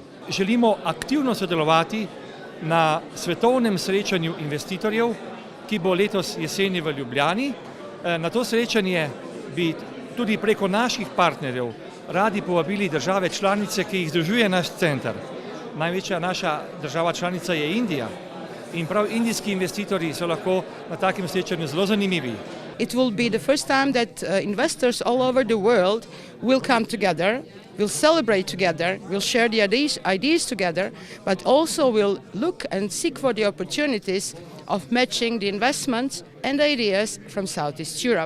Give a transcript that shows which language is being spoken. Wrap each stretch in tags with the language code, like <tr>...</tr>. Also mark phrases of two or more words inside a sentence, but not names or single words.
<sl>Želimo aktivno sodelovati na svetovnem srečanju investitorjev, ki bo letos jeseni v Ljubljani. Na to srečanje bi tudi preko naših partnerjev radi povabili države članice, ki jih združuje naš center. Največja naša država članica je Indija. In prav indijski investitorji so lahko na takem srečanju zelo zanimivi.</sl> <en>It will be the first time that investors all over the world will come together, will celebrate together, will share the ideas together, but also will look and seek for the opportunities of matching the investments and ideas from Southeast Europe.</en>